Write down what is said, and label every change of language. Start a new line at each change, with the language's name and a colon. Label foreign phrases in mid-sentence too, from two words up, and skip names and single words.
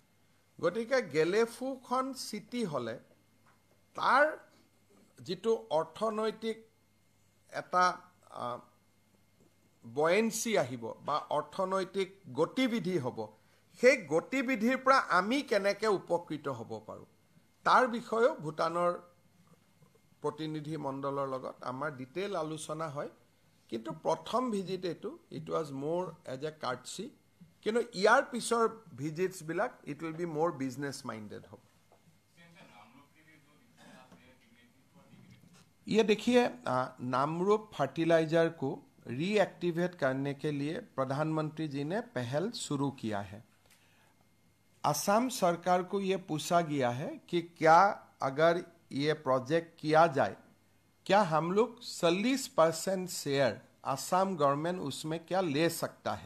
Assamese: গতিকে গেলেফুখন চিটি হ'লে তাৰ যিটো অৰ্থনৈতিক এটা বয়েন্সি আহিব বা অৰ্থনৈতিক গতিবিধি হ'ব, সেই গতিবিধিৰ পৰা আমি কেনেকৈ উপকৃত হ'ব পাৰোঁ তাৰ বিষয়েও ভূটানৰ প্ৰতিনিধি মণ্ডলৰ লগত আমাৰ ডিটেইল আলোচনা হয়। কিন্তু প্ৰথম ভিজিট এইটো,
English: it was more as a courtesy,
Assamese: কিন্তু ইয়াৰ পিছৰ ভিজিটছবিলাক
English: it will be more business minded
Assamese: হ'ব।
Hindi: ये देखिए, नामरूप फर्टिलाइजर को रीएक्टिवेट करने के लिए प्रधानमंत्री जी ने पहल शुरू किया है। असम सरकार को ये पूछा गया है कि क्या अगर ये प्रोजेक्ट किया जाए, क्या हम लोग 40% शेयर असम गवर्नमेंट उसमें क्या ले सकता है।